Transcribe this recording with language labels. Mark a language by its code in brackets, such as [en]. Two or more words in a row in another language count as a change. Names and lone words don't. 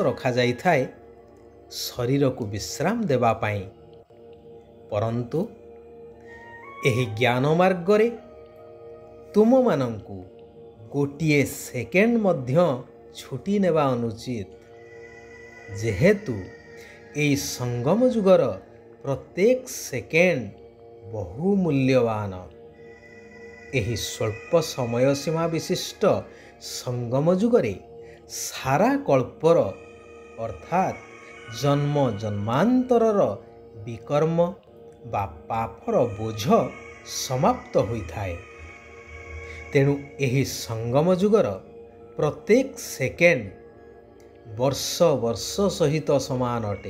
[or] ରଖା ଯାଇ ଥାଏ ଶରୀରକୁ ବିଶ୍ରାମ ଦେବା ପାଇଁ, ପରନ୍ତୁ ଏହି ଜ୍ଞାନ ମାର୍ଗରେ ତୁମମାନଙ୍କୁ ଗୋଟିଏ ସେକେଣ୍ଡ ମଧ୍ୟ ଛୁଟି ନେବା ଅନୁଚିତ, ଯେହେତୁ ଏହି ସଙ୍ଗମ ଯୁଗର ପ୍ରତ୍ୟେକ ସେକେଣ୍ଡ ବହୁମୂଲ୍ୟବାନ। ଏହି ସ୍ୱଳ୍ପ ସମୟ ସୀମା ବିଶିଷ୍ଟ ସଙ୍ଗମ ଯୁଗରେ ସାରା କଳ୍ପର ଅର୍ଥାତ୍ ଜନ୍ମ ଜନ୍ମାନ୍ତରର ବିକର୍ମ ବା ପାପର ବୋଝ ସମାପ୍ତ ହୋଇଥାଏ। ତେଣୁ ଏହି ସଙ୍ଗମ ଯୁଗର ପ୍ରତ୍ୟେକ ସେକେଣ୍ଡ ବର୍ଷ ବର୍ଷ ସହିତ ସମାନ ଅଟେ।